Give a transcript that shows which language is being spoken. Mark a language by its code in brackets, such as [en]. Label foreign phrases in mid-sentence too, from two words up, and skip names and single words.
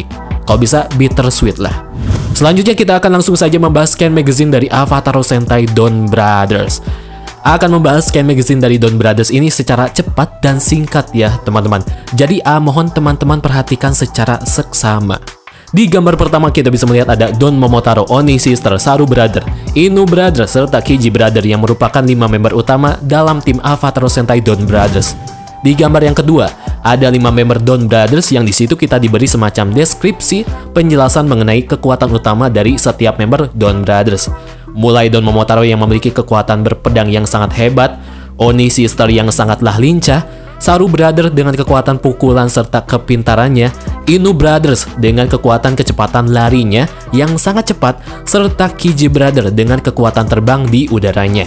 [id] Kalau bisa bittersweet lah. Selanjutnya kita akan langsung saja membahas [en] scan magazine [id] dari Avatar Sentai Don Brothers. Akan membahas [en] scan magazine [id] dari Don Brothers ini secara cepat dan singkat ya teman-teman. Jadi mohon teman-teman perhatikan secara seksama. Di gambar pertama kita bisa melihat ada Don Momotaro, Oni Sister, Saru Brother, Inu Brother, serta Kiji Brother yang merupakan 5 member utama dalam tim Avatar Sentai Don Brothers. Di gambar yang kedua, ada 5 member Don Brothers yang disitu kita diberi semacam deskripsi penjelasan mengenai kekuatan utama dari setiap member Don Brothers. Mulai Don Momotaro yang memiliki kekuatan berpedang yang sangat hebat, Oni Sister yang sangatlah lincah, Saru Brother dengan kekuatan pukulan serta kepintarannya, Inu Brothers dengan kekuatan kecepatan larinya yang sangat cepat, serta Kiji Brother dengan kekuatan terbang di udaranya.